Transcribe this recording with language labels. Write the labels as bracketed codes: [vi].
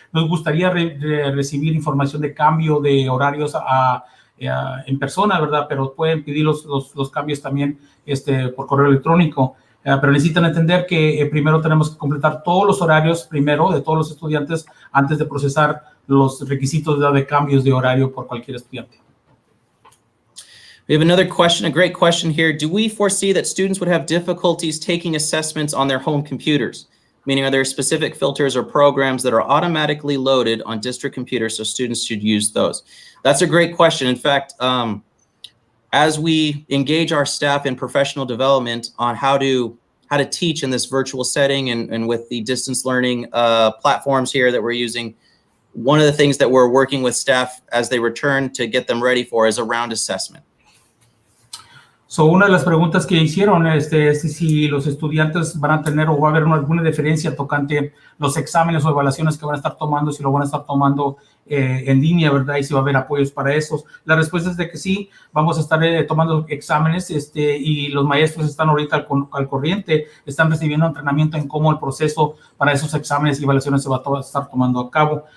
[es] Nos gustaría recibir información de cambio de horarios en persona, ¿verdad? Pero pueden pedir los cambios también por correo electrónico. Pero necesitan entender que primero tenemos que completar todos los horarios primero de todos los estudiantes antes de procesar los requisitos de cambios de horario por cualquier estudiante. [en] We have another question, a great question here. Do we foresee that students would have difficulties taking assessments on their home computers? Meaning, are there specific filters or programs that are automatically loaded on district computers so students should use those? That's a great question. In fact, as we engage our staff in professional development on how to teach in this virtual setting and with the distance learning platforms here that we're using, one of the things that we're working with staff as they return to get them ready for is around assessment. [es] So, una de las preguntas que hicieron es si los estudiantes van a tener o va a haber alguna diferencia tocante los exámenes o evaluaciones que van a estar tomando, si lo van a estar tomando en línea, ¿verdad? Y si va a haber apoyos para esos. La respuesta es de que sí, vamos a estar tomando exámenes y los maestros están ahorita al corriente, están recibiendo entrenamiento en cómo el proceso para esos exámenes y evaluaciones se va a estar tomando a cabo.